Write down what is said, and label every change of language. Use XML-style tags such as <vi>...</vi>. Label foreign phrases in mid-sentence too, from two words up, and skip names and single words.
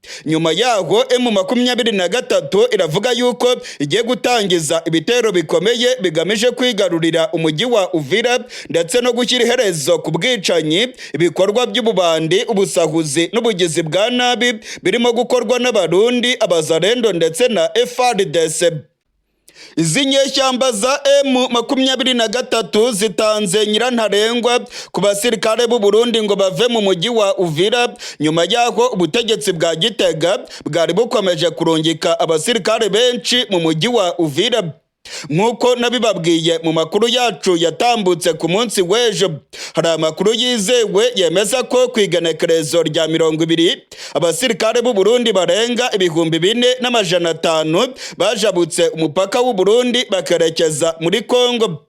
<rw>Nyuma yaho M23 iravuga yuko igiye gutangiza ibitero bikomeye bigamije kwigarurira umujyi wa Uvira ndetse no gushyira iherezo ku bwicanyi, ibikorwa by'ububandi, ubusahuzi n'ubugizi bwa nabi birimo gukorwa n'Abarundi, Abazalendo ndetse na FARDC. Izi nyeshyamba za M23 zitanze nyirantarengwa ku basirikare b'u Burundi ngo bave mu mujyi wa Uvira, nyuma yaho ubutegetsi bwa Gitega bwari bukomeje kurungika abasirikare benshi mu mujyi wa Uvira. Nk'uko nabibabwiye mu makuru yacu yatambutse ku munsi w'ejo, hari amakuru yizewe yemeza ko ku igenekerezo rya 20 abasirikare b'u Burundi barenga 4,500 bajabutse umupaka w'u Burundi bakerekeza muri Kongo.</rw>